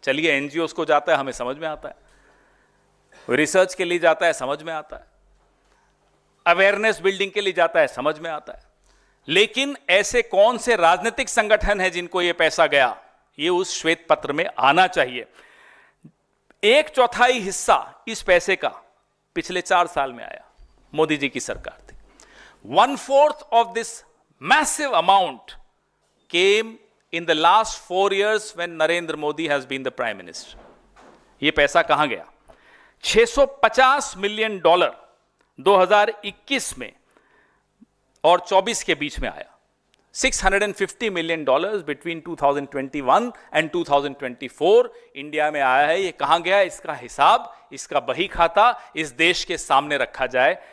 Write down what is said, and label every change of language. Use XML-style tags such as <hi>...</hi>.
<hi>चलिए, एनजीओस को जाता है, हमें समझ में आता है, रिसर्च के लिए जाता है, समझ में आता है, अवेयरनेस बिल्डिंग के लिए जाता है, समझ में आता है। लेकिन ऐसे कौन से राजनीतिक संगठन हैं जिनको यह पैसा गया, ये उस श्वेत पत्र में आना चाहिए। 1/4 हिस्सा इस पैसे का पिछले 4 साल में आया, मोदी जी की सरकार थी।</hi> <en>1/4 of this massive amount came in the last 4 years when Narendra Modi has been the Prime Minister.</en> <hi>ये पैसा कहां गया? $650 मिलियन 2021 में और 24 के बीच में आया। $650 मिलियन</hi> <en>between 2021 and 2024</en> <hi>इंडिया में आया है। ये कहां गया? इसका हिसाब, इसका बही खाता इस देश के सामने रखा जाए।</hi>